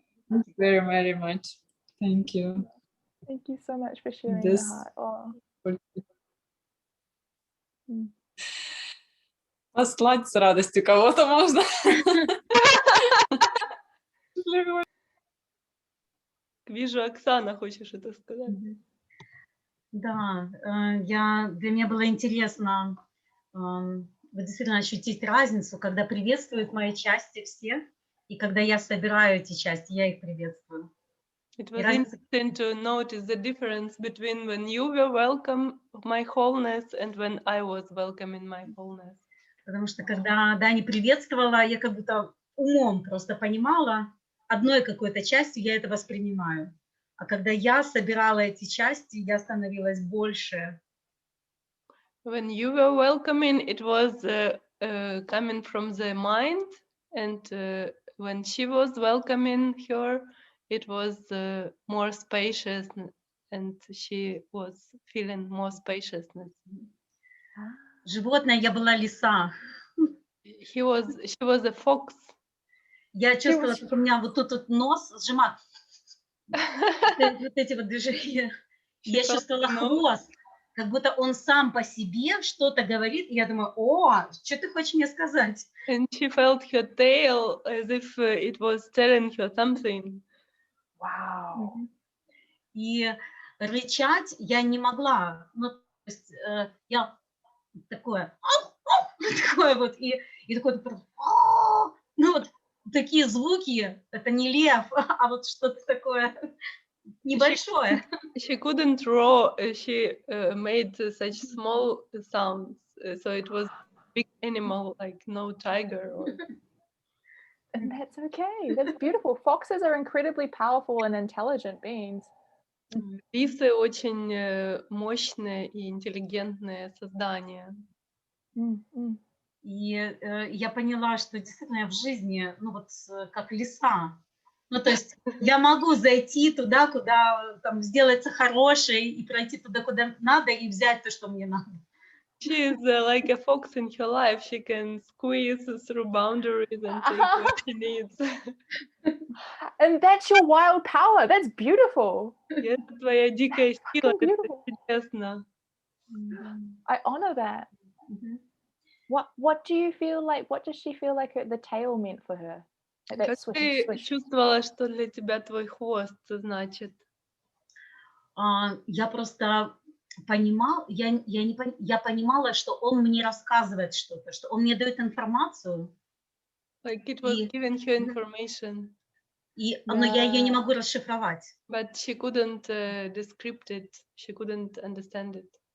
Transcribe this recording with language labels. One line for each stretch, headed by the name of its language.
English: Thank you very, very much. Thank you. Thank you so much for sharing your This heart. Oh.
Russian: послать с радостью кого-то можно. Вижу, Оксана, хочешь это сказать? Да, для меня было интересно действительно ощутить разницу, когда приветствуют мои части все, и когда я собираю эти части, я их приветствую.
English: It was interesting to notice the difference between when you were welcome my wholeness and when I was welcome in my wholeness.
Russian: Потому что когда Дани приветствовала, я как будто умом просто понимала, одной какой-то частью я это воспринимаю. А когда я собирала эти части, я становилась больше.
English: When you were welcoming, it was coming from the mind, and when she was welcoming her, it was more spacious, and she was feeling more spaciousness.
Russian: Животное, я была лиса.
English: She was a fox.
Russian: Я чувствовала, как у меня вот тут вот нос сжимает. Вот эти вот движения. Я чувствовала хвост, как будто он сам по себе что-то говорит. И я думаю, о, что ты хочешь мне сказать?
English: And she felt her tail as if it was telling her something. Wow.
Russian: И рычать я не могла. Ну, то есть я такое вот, и такое, ну вот такие звуки, это не лев, а вот что-то такое небольшое.
English: She couldn't roar. She made such small sounds, so it was a big animal, like no tiger. And that's okay. That's beautiful. Foxes are incredibly powerful and intelligent beings.
Russian: Лисы очень мощные и интеллигентные создания. И я поняла, что действительно я в жизни, ну вот как лиса. Ну то есть я могу зайти туда, куда там сделаться хорошей, и пройти туда, куда надо, и взять то, что мне надо.
English: She is like a fox in her life. She can squeeze through boundaries and take what she needs. And that's your wild power. That's beautiful.
Russian: Это твоя дикая сила, это чудесно.
English: I honor that. What do you feel like? What does she feel like the tail meant for her? Like that
Russian: Как
English: swish,
Russian: ты
English: swish.
Russian: чувствовала, что для тебя твой хвост значит? Я просто понимала, я понимала, что он мне рассказывает что-то, что он мне дает информацию.
English: Like it was giving her information.
Russian: Но я ее не могу расшифровать.
English: But she couldn't descript it. She couldn't understand it.